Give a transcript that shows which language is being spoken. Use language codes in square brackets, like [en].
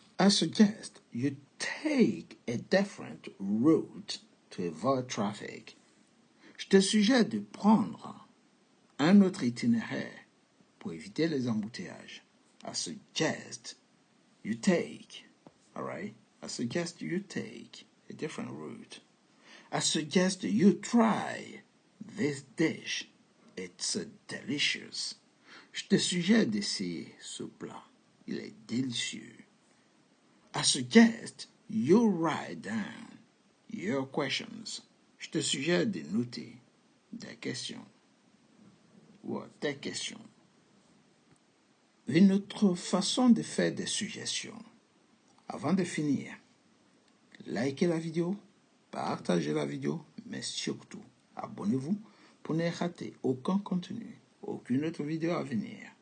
[en] I suggest you take a different route to avoid traffic. [fr] Je te suggère de prendre un autre itinéraire pour éviter les embouteillages. [en] I suggest you take, all right? I suggest you take a different route. I suggest you try this dish. It's delicious. [fr] Je te suggère d'essayer ce plat. Il est délicieux. [en] I suggest you write down your questions. [fr] Je te suggère de noter des questions ou tes questions. Une autre façon de faire des suggestions. Avant de finir, likez la vidéo, partagez la vidéo, mais surtout, abonnez-vous pour ne rater aucun contenu, aucune autre vidéo à venir.